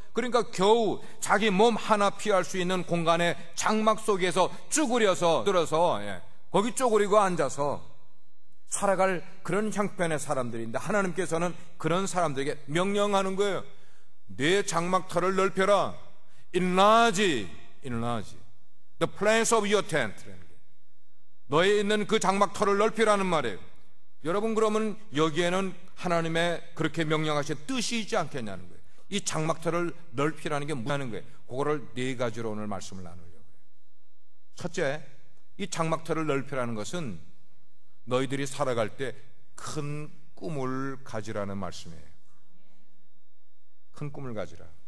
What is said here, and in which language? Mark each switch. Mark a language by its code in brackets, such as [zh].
[ko] 그러니까 겨우 자기 몸 하나 피할 수 있는 공간에 장막 속에서 쭈그려서 들어서 거기 쪼그리고 앉아서 살아갈 그런 형편의 사람들인데, 하나님께서는 그런 사람들에게 명령하는 거예요. 내 장막터를 넓혀라. [en] enlarge the place of your tent. [ko] 너에 있는 그 장막터를 넓히라는 말이에요. 여러분, 그러면 여기에는 하나님의 그렇게 명령하신 뜻이 있지 않겠냐는 거예요. 이 장막터를 넓히라는 게 뭐냐는 거예요. 그거를 4가지로 오늘 말씀을 나누려고 해요. 첫째, 이 장막터를 넓히라는 것은 너희들이 살아갈 때 큰 꿈을 가지라는 말씀이에요. 큰 꿈을 가지라.